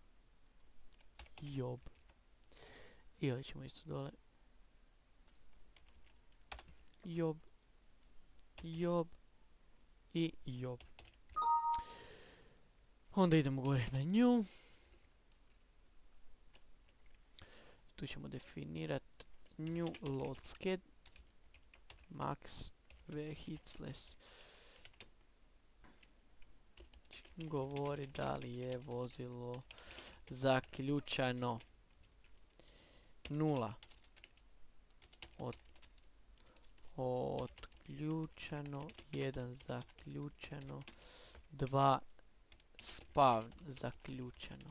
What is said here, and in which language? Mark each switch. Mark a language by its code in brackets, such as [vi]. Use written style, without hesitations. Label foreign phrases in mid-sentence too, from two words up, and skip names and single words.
[bs] I ovdje ćemo isto dole job i job. Onda idemo gore na nju. Tu ćemo definirati [en] new load sched max vehicles. [bs] Govori da li je vozilo zaključano. 0 otključano, 1 zaključano, 2 spawn zaključano.